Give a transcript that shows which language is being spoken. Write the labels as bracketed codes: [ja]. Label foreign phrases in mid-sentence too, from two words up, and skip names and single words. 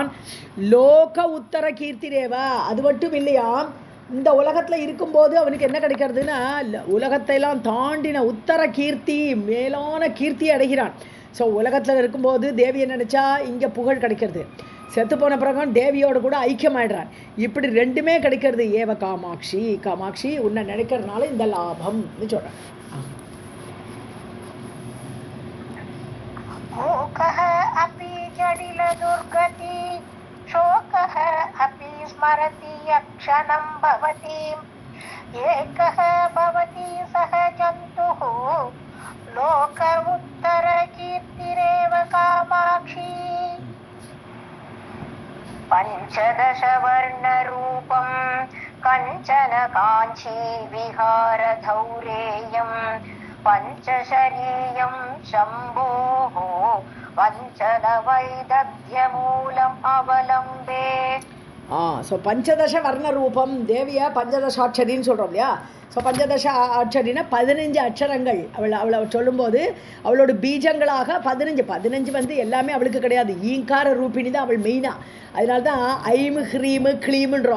[sa] लोक उत्तर कीर्तिरेव [ta] அது மட்டும் இல்லையா இந்த உலகத்தில் இருக்கும்போது அவனுக்கு என்ன கிடைக்கிறதுன்னா உலகத்தையெல்லாம் தாண்டின உத்தர கீர்த்தி மேலான கீர்த்தியை அடைகிறான். ஸோ உலகத்தில் இருக்கும்போது தேவியை நினச்சா இங்கே புகழ் கிடைக்கிறது, செத்து போன பிறகு தேவியோடு கூட ஐக்கியமாயிடுறான். இப்படி ரெண்டுமே கிடைக்கிறது. ஏவ காமாட்சி உன்னை நினைக்கிறதுனால இந்த லாபம்னு சொல்கிறேன். [sa] मूकः अपि जटिल दुर्गति शोकः अपि स्मरति यक्षणं भवति एकः भवति सः जन्तुः लोक उत्तर कीर्तिरेव कामाक्षी. पञ्चदश वर्णरूपं कञ्चन काञ्ची विहार धौरेयम् पञ्चशरीयं शम्भोः वञ्चन वैदग्ध्यमूलम् अवलम्बे. [ta] ஸோ [sa] पञ्चदश वर्ण रूपम् [ta] தேவியை பஞ்சதசாட்சரின்னு சொல்கிறோம் இல்லையா. ஸோ பஞ்சதச அட்சரினா 15 அட்சரங்கள் அவளை சொல்லும்போது அவளோட பீஜங்களாக 15 எல்லாமே அவளுக்கு கிடையாது. ஈங்கார ரூபிணி தான் அவள் மெயினாக. அதனால தான் ஐமு ஹ்ரீமு க்ளீமுன்றோம்.